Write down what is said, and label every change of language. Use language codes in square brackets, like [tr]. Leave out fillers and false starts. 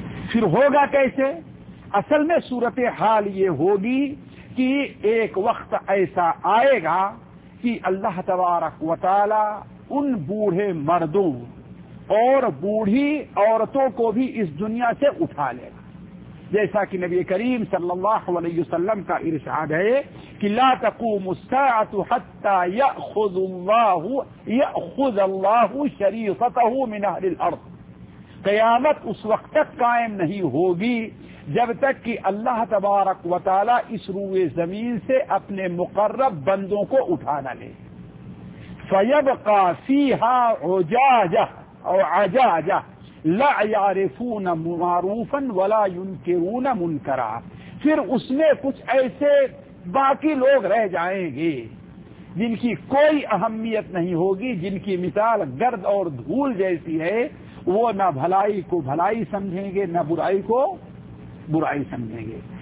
[ur] پھر ہوگا کیسے؟ اصل میں صورت حال یہ ہوگی کہ ایک وقت ایسا آئے گا کہ اللہ تبارک و تعالی ان بوڑھے مردوں اور بوڑھی عورتوں کو بھی اس دنیا سے اٹھا لے گا، جیسا کہ نبی کریم صلی اللہ علیہ وسلم کا ارشاد ہے کہ [ar] لا تقوم الساعة حتى يأخذ الله شريطته من اهل الارض. [ur] قیامت اس وقت تک قائم نہیں ہوگی جب تک کہ اللہ تبارک و تعالی اس روئے زمین سے اپنے مقرب بندوں کو اٹھا نہ لے. [ar] فيبقى فيها عجاجة لا يعرفون معروفا ولا ينكرون منكرا. [ur] پھر اس میں کچھ ایسے باقی لوگ رہ جائیں گے جن کی کوئی اہمیت نہیں ہوگی، جن کی مثال گرد اور دھول جیسی ہے. وہ نہ بھلائی کو بھلائی سمجھیں گے، نہ برائی کو برائی سمجھیں گے.